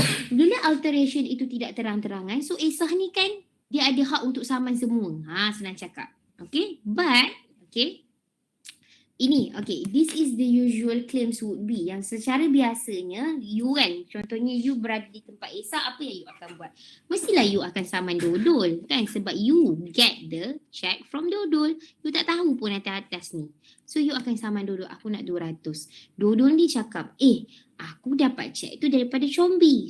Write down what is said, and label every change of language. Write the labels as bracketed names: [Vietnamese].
[Malay] Bila alteration itu tidak terang-terangan, so Esah ni kan dia ada hak untuk saman semua. Senang cakap. [English] Okay, but okay, ini, okay, this is the usual claims would be. [Malay] Yang secara biasanya, you kan, contohnya you berada di tempat Esah, apa yang you akan buat? Mestilah you akan saman dodol kan, sebab [English] you get the check from [Malay] dodol. You tak tahu pun atas ni. So you akan saman dodol, aku nak 200. Dodol ni cakap, aku dapat check tu daripada Combi.